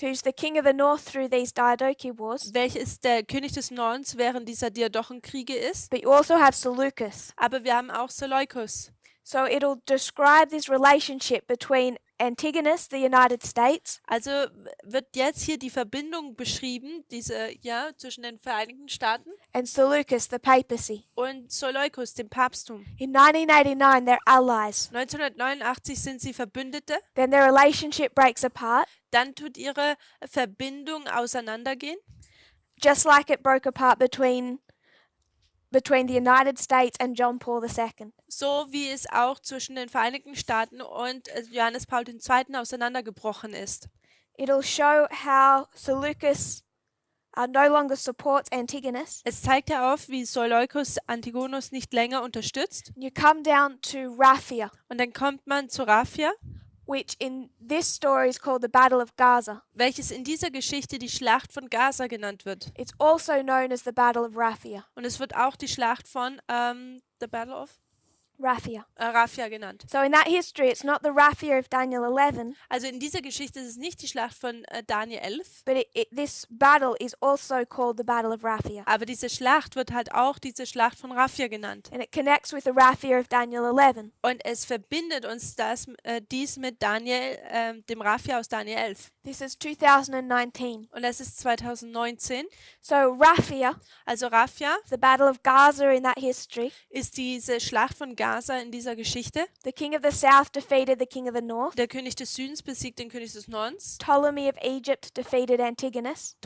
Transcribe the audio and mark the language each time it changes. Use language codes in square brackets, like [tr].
[en] who's the king of the north through these Diadochi Wars, [de] welches der König des Nordens während dieser Diadochenkriege ist. [en] but you also have Seleucus. [de] Aber wir haben auch Seleukus. [en] So it'll describe this relationship between Antigonus, the United States, [de] Also wird jetzt hier die Verbindung beschrieben, zwischen den Vereinigten Staaten [en] and Seleucus, the papacy. [de] und Seleukus, dem Papsttum. [en] In 1989, they're allies. [de] 1989 sind sie Verbündete, [en] Then their relationship breaks apart, [de] dann tut ihre Verbindung auseinandergehen, [en] just like it broke apart between the United States and John Paul II. [de] so wie es auch zwischen den Vereinigten Staaten und Johannes Paul II. Auseinandergebrochen ist. [en] It'll show how Seleucus no longer supports Antigonus. [de] Es zeigt ja auf, wie Seleukus Antigonus nicht länger unterstützt. [en] You come down to Raphia, [de] Und dann kommt man zu Raphia, [en] which in this story is called the Battle of Gaza. [de] welches in dieser Geschichte die Schlacht von Gaza genannt wird. [en] It's also known as the Battle of Raphia. [de] Und es wird auch die Schlacht von [en] The Battle of [de] Raphia genannt. [en] So in that history, it's not the Raphia of Daniel 11, [de] Also in dieser Geschichte ist es nicht die Schlacht von Daniel 11, [en] but this battle is also called the Battle of Raphia. [de] aber diese Schlacht wird halt auch diese Schlacht von Raphia genannt. [en] And it connects with the Raphia of Daniel 11. [de] Und es verbindet uns dies mit Daniel, dem Raphia aus Daniel 11. [en] This is 2019. [de] Und es ist 2019. [en] So Raphia, [de] Also Raphia [en] the Battle of Gaza in that history, [de] ist diese Schlacht von Gaza in dieser Geschichte. [en] the king of the south defeated the king of the north. [de] Der König des Südens besiegt den König des Nordens. [en] Ptolemy of Egypt defeated Antigonus.